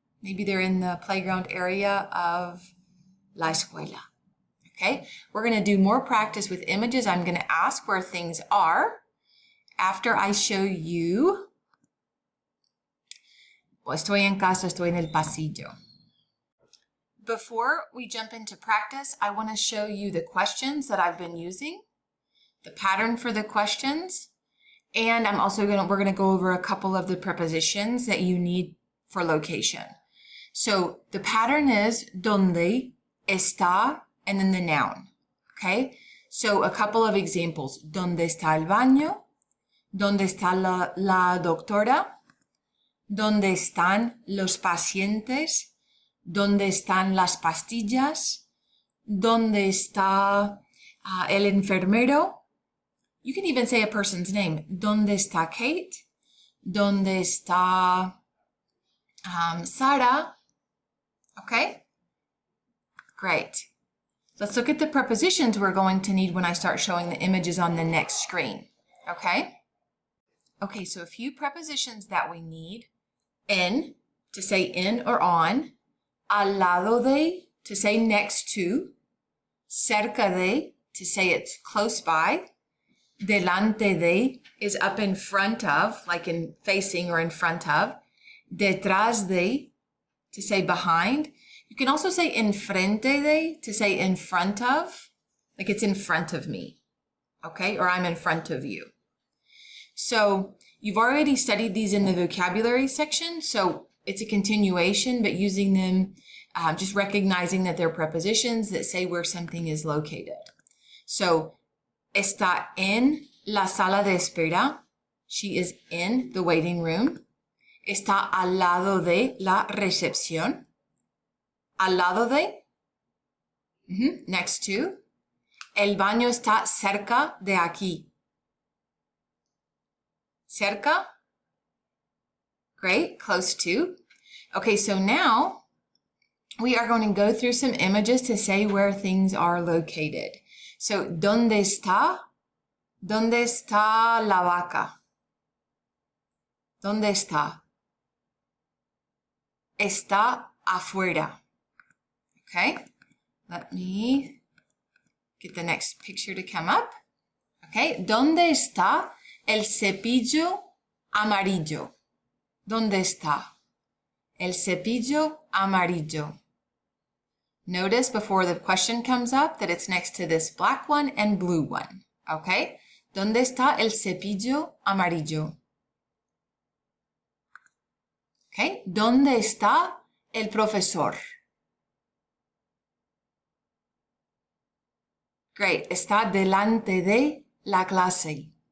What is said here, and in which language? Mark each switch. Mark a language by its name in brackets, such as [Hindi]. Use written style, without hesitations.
[English] Maybe they're in the playground area of [Spanish] la escuela. [English] Okay? We're going to do more practice with images. I'm going to ask where things are after I show you. [Spanish] Estoy en casa, estoy en el pasillo. [English] Before we jump into practice, I want to show you the questions that I've been using, the pattern for the questions, and we're going to go over a couple of the prepositions that you need for location. So the pattern is donde, está, and then the noun. Okay? So a couple of examples. [Spanish] ¿Dónde está el baño? ¿Dónde está la doctora? ¿Dónde están los pacientes? ¿Dónde están las pastillas? ¿Dónde está el enfermero? [English] You can even say a person's name. [Spanish] ¿Dónde está Kate? ¿Dónde está Sara? Okay? Great. [English] Let's look at the prepositions we're going to need when I start showing the images on the next screen. Okay? Okay, so a few prepositions that we need. En, to say in or on. Al lado de, to say next to. Cerca de, to say it's close by. Delante de is up in front of, like in facing or in front of. Detrás de, to say behind. You can also say enfrente de, to say in front of, like it's in front of me. Okay, or I'm in front of you. So you've already studied these in the vocabulary section, so it's a continuation, but using them, just recognizing that they're prepositions that say where something is located. [Spanish] So, está en la sala de espera. [English] She is in the waiting room. [Spanish] Está al lado de la recepción. Al lado de. [English] Next to. [Spanish] El baño está cerca de aquí. [English] Cerca. Great. Close to. Okay, so now we are going to go through some images to say where things are located. [Spanish] So, ¿dónde está? ¿Dónde está la vaca? ¿Dónde está? Está afuera. [English] Okay, let me get the next picture to come up. [Spanish] Okay, ¿dónde está el cepillo amarillo? ¿Dónde está el cepillo amarillo? [English] Notice before the question comes up that it's next to this black one and blue one. [Spanish] Okay, ¿dónde está el cepillo amarillo? Okay, ¿dónde está el profesor? Great, está delante de la clase.